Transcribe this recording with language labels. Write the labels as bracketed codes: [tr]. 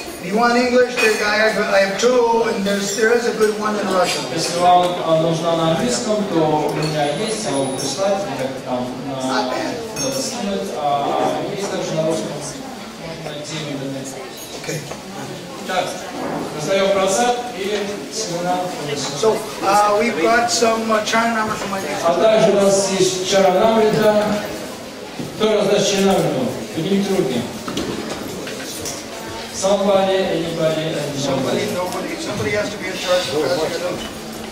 [en] If you want English, I have two, and there is a good one in Russian. [ru] Если вам нужна на английском, то у меня есть, я могу прислать, как там надо скинуть, а есть также на русском, можно найти в интернете. [en] Okay. [ru] Так, раздаем просад и семена. [en] So we've got some Charanamrita from my name. [ru] А также у нас есть Charanamrita. Кто раздаст Charanamrita? Поднимите руки. [en] Somebody, anybody, and Somebody has to be in charge of passing it out.